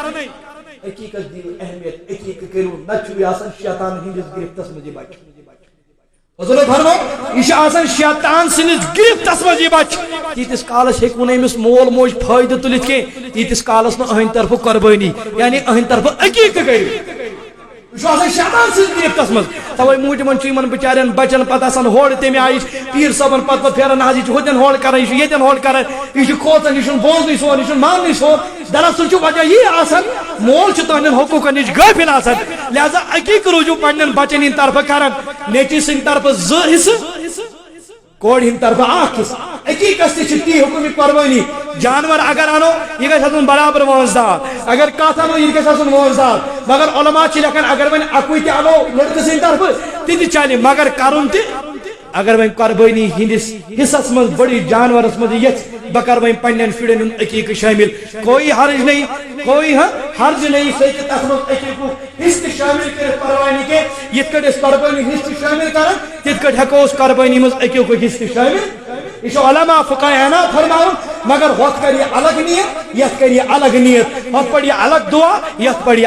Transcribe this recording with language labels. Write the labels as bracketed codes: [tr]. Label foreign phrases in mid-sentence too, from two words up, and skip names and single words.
[ks] عقیٖقس دِیِو اہمیت عقیٖقہٕ کٔرِو نتہٕ چھُ یہِ آسان شیطان ہٕنٛدِس گرفتس منٛز یہِ بچہِ حضور فرمو یہ آسان شیطان سندس گرفتس مز یہ بچ تیتس کالس ہیکو نہ امس مول موج فائدہ تلت کی تیتس کالس نہ اہند طرف قربانی یعنی اہند طرف عقیقہ کرو یہ آسان شیطان سندس گرفتس مز توے موجمن چھ بچارن بچن پتہ آسان ہوڑ تمہ آئی پیر صاحبن پتہ پھیران حظ یہ ہوتن ہوڑ کران یہ یتن ہوڑ کران یہ کھوژان یہ بوزنی سون یہ ماننی سون دراصل چھ وجہ یہ آسان مول چھ تہندین حقوقن نش غافل آسان لہذا عقیقہ روزو پنن بچن ہند طرف کران نیچی سند طرف 2 حصہ کوڑ ہند طرف 1 حصہ عقیقس تہ تی حکم قربانی جانور اگر انو یہ گژھِ آسُن برابر وٲنٛسدار اگر کتھ انو یہ گژھِ آسُن وٲنٛسدار مگر علماء چھ لیکھان اگر وۄنۍ اکوے تہ انو لڑکہٕ سٕنٛدِ طرفہٕ تہِ تہِ چلہِ مگر کرُن تہ اگر وۄنۍ قربٲنی ہندس حصس مز بڑی جانورس مز یژھ بہ کر وۄنۍ پننٮ۪ن شُرٮ۪ن ہُنٛد عقیقہ شٲمِل [ur] کوئی حرج نہیں کوئی حرج نہیں [ks] سُہ ہیٚکہِ تتھ منٛز عقیقُک حصہٕ تہِ شٲمِل کٔرِتھ پرواے نہٕ کینٛہہ یِتھ کٔٹھۍ أسۍ قربٲنی حصہٕ تہِ شٲمِل کران تِتھ کٔٹھۍ ہٮ۪کو أسۍ قربٲنی منٛز عقیقُک حصہٕ تہِ شٲمِل یہ چھُ علماء فقہا عنایت فرماون مگر ہوٚتھ کر یہ الگ نیت یتھ کر یہ الگ نیت ہوٚتھ پڑِ یہ الگ دعا یتھ پڑِ